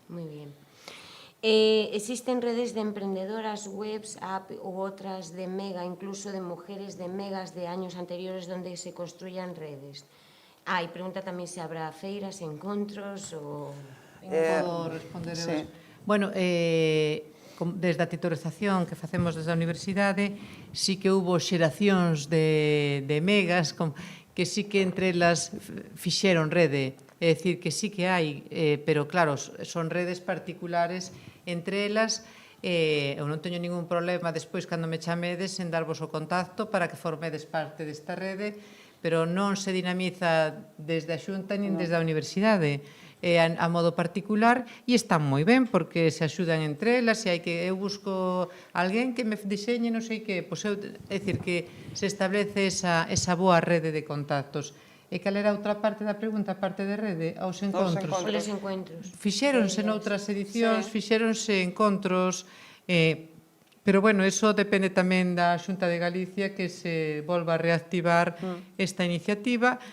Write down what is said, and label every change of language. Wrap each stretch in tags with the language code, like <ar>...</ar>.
<gl>Moi bien.</gl> <es>Existen redes de emprendedoras, webs, app u otras de mega, incluso de mujeres de megas de años anteriores donde se construyan redes.</es> <gl>Y pregunta también si habrá feiras, encontros o... Podo responder eu. Sí. Bueno, desde a titorización que facemos desde a universidade, sí que hubo xeracións de megas que sí que entre elas fixeron rede. É dicir, que sí que hai, pero claro, son redes particulares entre elas. Eu non teño ningún problema despois, cando me chamedes, en darvos o contacto para que formedes parte desta rede, pero non se dinamiza desde a Xunta nin desde a universidade, a modo particular, e están moi ben porque se axudan entre elas, e hai que eu busco alguén que me diseñe non sei que, pois eu, é dicir, que se establece esa boa rede de contactos. E cal era outra parte da pregunta, a parte de rede, aos encontros? Os encontros. Fixéronse noutras edicións, fixéronse encontros, pero bueno, eso depende tamén da Xunta de Galicia que se volva a reactivar esta iniciativa.</gl>